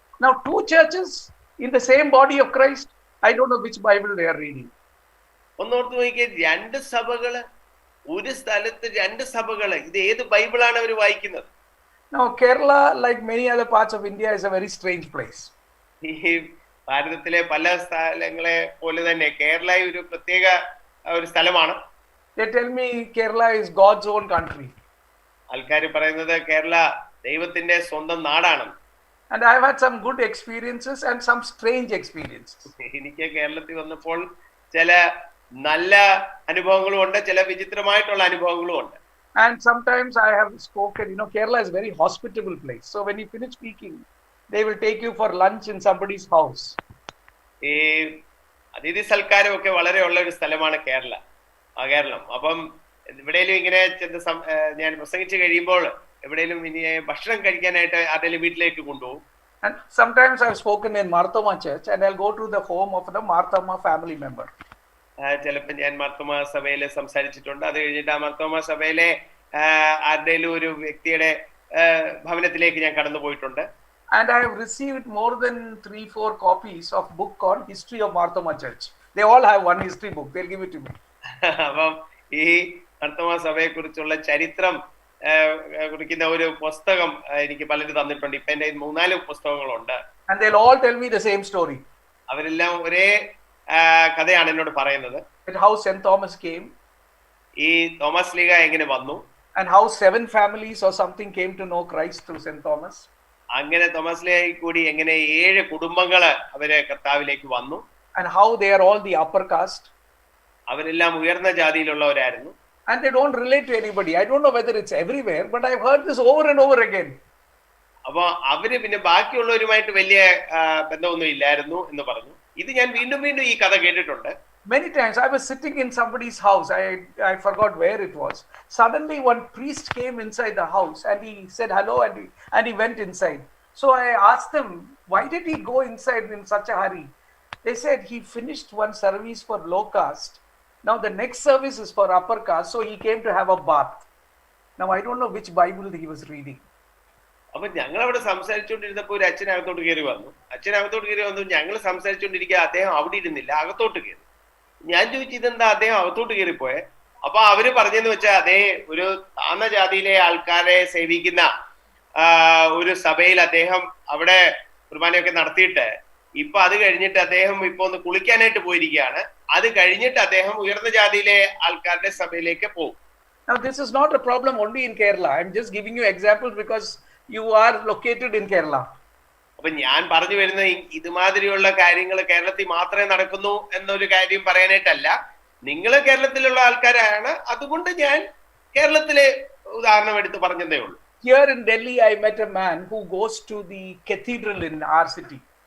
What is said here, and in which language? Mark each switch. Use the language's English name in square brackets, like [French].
[English] Now two churches in the same body of Christ. I don't know which Bible they are reading. [Malayalam] ഒന്നോർത്ത് നോക്കിയാൽ രണ്ട് സഭകള് ഒരു സ്ഥലത്ത്, രണ്ട് സഭകള്, ഇത് ഏത് ബൈബിളാണ് അവർ വായിക്കുന്നത്? [English] Now Kerala, like many other parts of India, is a very strange place. [Malayalam] ഈ ഭാരതത്തിലെ പല സ്ഥലങ്ങളെ പോലെ തന്നെ കേരള ഒരു പ്രത്യേക ഒരു സ്ഥലമാണ്. [English] They tell me Kerala is God's own country. [Malayalam] ആൾക്കാർ പറയുന്നത് കേരള ദൈവത്തിന്റെ സ്വന്തം നാടാണ്. [English] And I've had some good experiences and some strange experiences. [Malayalam] എനിക്ക് കേരളത്തിൽ വന്നപ്പോൾ ചില നല്ല അനുഭവങ്ങളും ഉണ്ട്, ചില വിചിത്രമായിട്ടുള്ള അനുഭവങ്ങളും ഉണ്ട്. [English] And sometimes I have spoken, Kerala is a very hospitable place. So when you finish speaking, they will take you for lunch in somebody's house. [Malayalam] ഈ അതിഥി സൽക്കാരം ഒക്കെ വളരെ ഉള്ള ഒരു സ്ഥലമാണ് കേരളം. അപ്പം എവിടെയെങ്കിലും ഇങ്ങനെ ഞാൻ പ്രസംഗിച്ച് കഴിയുമ്പോൾ എവിടെയെങ്കിലും ഇനി ഭക്ഷണം കഴിക്കാനായിട്ട് ആരുടെയും വീട്ടിലേക്ക് കൊണ്ടുപോകും. [English] And sometimes I've spoken in Marthoma Church and I'll go to the home of the Marthoma family member. [Malayalam] ചിലപ്പോൾ ഞാൻ മാർത്തോമ സഭയിൽ സംസാരിച്ചിട്ടുണ്ട്. അത് കഴിഞ്ഞിട്ട് ആ മാർത്തോമ സഭയിലെ ആരുടെയും ഒരു വ്യക്തിയുടെ ഭവനത്തിലേക്ക് ഞാൻ കടന്നു പോയിട്ടുണ്ട്. [English] And I have received more than 3-4 copies of book called History of Marthoma Church. They all have one history book. They'll give it to me. [Malayalam] അപ്പം ഈ മാർത്തോമ സഭയെ കുറിച്ചുള്ള ചരിത്രം കുറിക്കുന്ന ഒരു പുസ്തകം എനിക്ക് പലരും തന്നിട്ടുണ്ട്. ഇപ്പൊ എന്റെ 3-4 പുസ്തകങ്ങളുണ്ട്. [English] And they'll all tell me the same story. [Malayalam] അവരെല്ലാം ഒരേ കഥയാണ് എന്നോട് പറയുന്നത്. [English] How St. Thomas came. [Malayalam] ഈ തോമസ് ലീഗ എങ്ങനെ വന്നു. [English] And how 7 families or something came to know Christ through St. Thomas. [Malayalam] അങ്ങനെ തോമസ് ലീഗയിൽ കൂടി എങ്ങനെ 7 കുടുംബങ്ങള് അവരെ കർത്താവിലേക്ക് വന്നു. [English] And how they are all the upper caste. [Malayalam] അവരെല്ലാം ഉയർന്ന ജാതിയിലുള്ളവരായിരുന്നു. [English] And they don't relate to anybody. I don't know whether it's everywhere, but I've heard this over and over again. [Malayalam] അപ്പൊ അവര് പിന്നെ ബാക്കിയുള്ളവരുമായിട്ട് വലിയ ബന്ധമൊന്നും ഇല്ലായിരുന്നു എന്ന് പറഞ്ഞു. ഇത് ഞാൻ വീണ്ടും വീണ്ടും ഈ കഥ കേട്ടിട്ടുണ്ട്. [English] Many times I was sitting in somebody's house. I forgot where it was. Suddenly one priest came inside the house and he said hello and he went inside. So I asked them, why did he go inside in such a hurry? They said he finished one service for low caste. Now the next service is for upper caste, so he came to have a bath. Now I don't know which Bible he was reading. [Malayalam] അപ്പൊ ഞങ്ങൾ അവിടെ സംസാരിച്ചുകൊണ്ടിരുന്നപ്പോ ഒരു അച്ഛനകത്തോട്ട് കയറി വന്നു. ഞങ്ങൾ സംസാരിച്ചുകൊണ്ടിരിക്കുക, അദ്ദേഹം അവിടെ ഇരുന്നില്ല, അകത്തോട്ട് കയറി. ഞാൻ ചോദിച്ചു, ഇതെന്താ അദ്ദേഹം അകത്തോട്ട് കയറിപ്പോയെ? അപ്പൊ അവര് പറഞ്ഞെന്ന് വെച്ചാൽ അതേ ഒരു താഴ്ന്ന ജാതിയിലെ ആൾക്കാരെ സേവിക്കുന്ന ഒരു സഭയിൽ അദ്ദേഹം അവിടെ കുർബാനയൊക്കെ നടത്തിയിട്ട് ഇപ്പൊ അത് കഴിഞ്ഞിട്ട് അദ്ദേഹം ഇപ്പൊ ഒന്ന് കുളിക്കാനായിട്ട് പോയിരിക്കുകയാണ്. അത് കഴിഞ്ഞിട്ട് അദ്ദേഹം ഉയർന്ന ജാതിയിലെ ആൾക്കാരുടെ സഭയിലേക്ക് പോകും. [English] Now this is not a problem only in Kerala. I'm just giving you examples because you are located in Kerala. [Malayalam] അപ്പൊ ഞാൻ പറഞ്ഞു വരുന്ന ഇതുമാതിരിയുള്ള കാര്യങ്ങൾ കേരളത്തിൽ മാത്രമേ നടക്കുന്നു എന്നൊരു കാര്യം പറയാനായിട്ടല്ല. നിങ്ങൾ കേരളത്തിലുള്ള ആൾക്കാരാണ്, അതുകൊണ്ട് ഞാൻ കേരളത്തിലെ ഉദാഹരണം എടുത്ത് പറഞ്ഞതേ ഉള്ളൂ. [English] Here in Delhi, I met a man who goes to the cathedral in our city.